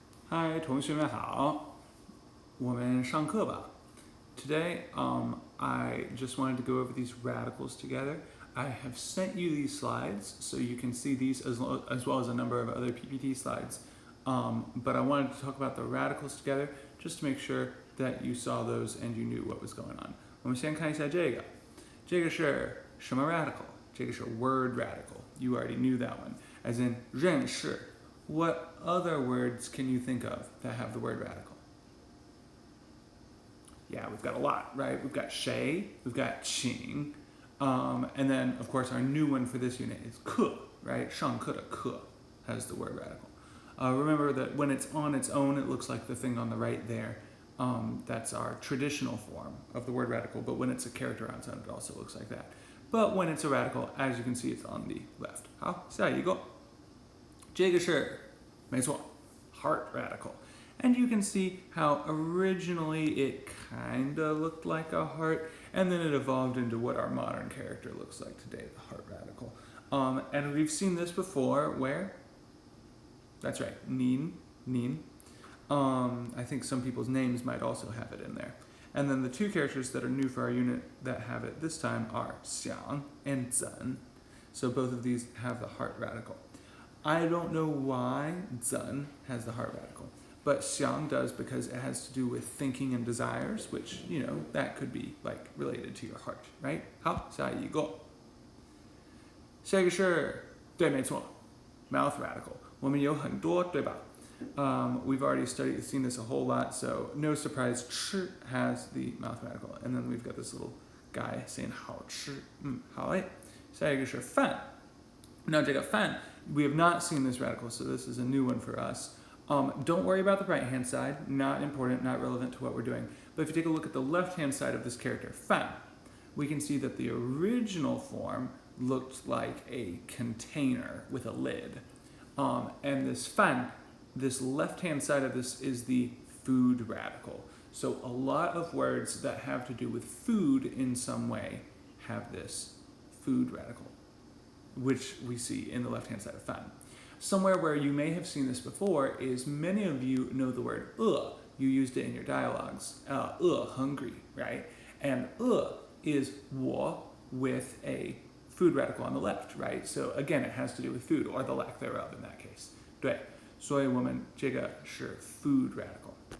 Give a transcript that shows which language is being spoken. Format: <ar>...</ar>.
<zh>嗨，同学们好，我们上课吧。</zh> <en>Today, I just wanted to go over these radicals together. I have sent you these slides so you can see these as well as a number of other PPT slides. But I wanted to talk about the radicals together just to make sure that you saw those and you knew what was going on.</en> <zh>我们先看一下这个，这个是什么 radical？这个是</zh> <en>word radical. You already knew that one. As in 认识. What other words can you think of that have the word radical? Yeah, we've got a lot, right? We've got Shay, we've got Chn, and then of course our new one for this unit is 课, right?</en> <zh>上课的课</zh> <en>has the word radical. Remember that when it's on its own, it looks like the thing on the right there. That's our traditional form of the word radical, but when it's a character on its own, it also looks like that. But when it's a radical, as you can see, it's on the left.</en> <zh>好，下一个。这个是，没错,</zh> <en>heart radical. And you can see how originally it kinda looked like a heart, and then it evolved into what our modern character looks like today, the heart radical. And we've seen this before, where? That's right, nin. I think some people's names might also have it in there. And then the two characters that are new for our unit that have it this time are xiang and zhen. So both of these have the heart radical. I don't know why zhen has the heart radical, but xiang does because it has to do with thinking and desires, which, you know, that could be like related to your heart, right?</en> <zh>好，下一个。下一个是，对，没错 ，</zh> <en>mouth radical.</en> <zh>我们有很多，对吧？</zh> <en>We've already seen this a whole lot, so no surprise, ch has the mouth radical. And then we've got this little guy saying</en> <zh>好吃, 好诶。下一个是饭.</zh> <en>Now,</en> <zh>这个饭,</zh> <en>we have not seen this radical, so this is a new one for us. Don't worry about the right-hand side, not important, not relevant to what we're doing. But if you take a look at the left-hand side of this character, 饭, we can see that the original form looked like a container with a lid. And this 饭, this left-hand side of this is the food radical. So a lot of words that have to do with food in some way have this food radical, which we see in the left-hand side of 饭. Somewhere where you may have seen this before is many of you know the word 饿. You used it in your dialogues. 饿, hungry, right? And 饿 is 我 with a food radical on the left, right? So again, it has to do with food, or the lack thereof in that case.</en> <zh>对，所以我们这个是</zh> <en>food radical.</en>